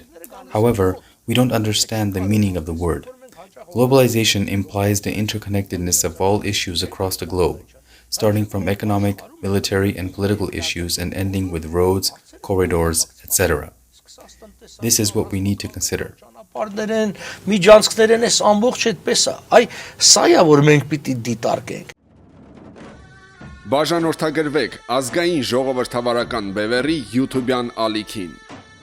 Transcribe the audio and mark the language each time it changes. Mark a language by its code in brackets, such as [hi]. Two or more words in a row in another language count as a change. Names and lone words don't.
[en] However, we don't understand the meaning of the word. Globalization implies the interconnectedness of all issues across the globe, starting from economic, military, and political issues and ending with roads, corridors, etc. This is what we need to consider. [hy] միջանցքներն էս ամբողջ այդպես է, այ սա է որ մենք պիտի դիտարկենք Բաժանորդագրվեք ազգային ժողովրդավարական բևեռի YouTube-յան ալիքին